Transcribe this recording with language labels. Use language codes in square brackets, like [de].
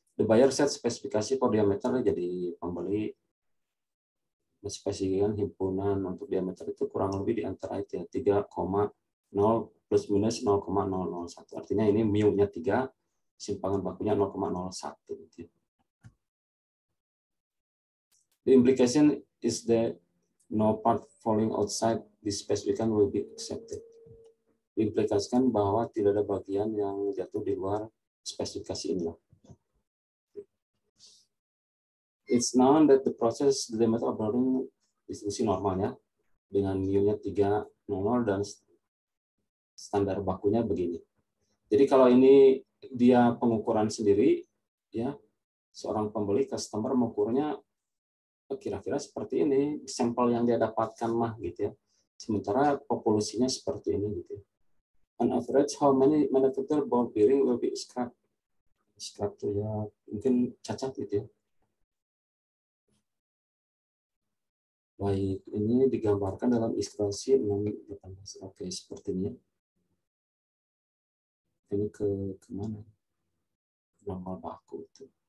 [en] The buyer set [id] spesifikasi for diameter, jadi pembeli spesifikasikan himpunan untuk diameter itu kurang lebih di antara itu ya, 3,0 plus minus 0,001. Artinya ini mu-nya 3, simpangan bakunya 0,01 gitu. [en] The implication is that no part falling outside this specification will be accepted. [id] Diimplikasikan bahwa tidak ada bagian yang jatuh di luar spesifikasi ini. [en] It's known that the process the diameter of bearing [id] distribusi normalnya dengan mu-nya 3,00 dan standar bakunya begini. Jadi kalau ini dia pengukuran sendiri, ya seorang pembeli customer mengukurnya kira-kira seperti ini, sampel yang dia dapatkan mah gitu ya. Sementara populasinya seperti ini gitu. [en] On average, how many manufactured ball bearing will be scrapped? [id] Scrap itu ya mungkin cacat gitu ya. Baik, ini digambarkan dalam ilustrasi 618. Oke, seperti ini. Ini ke mana? Normal baku itu.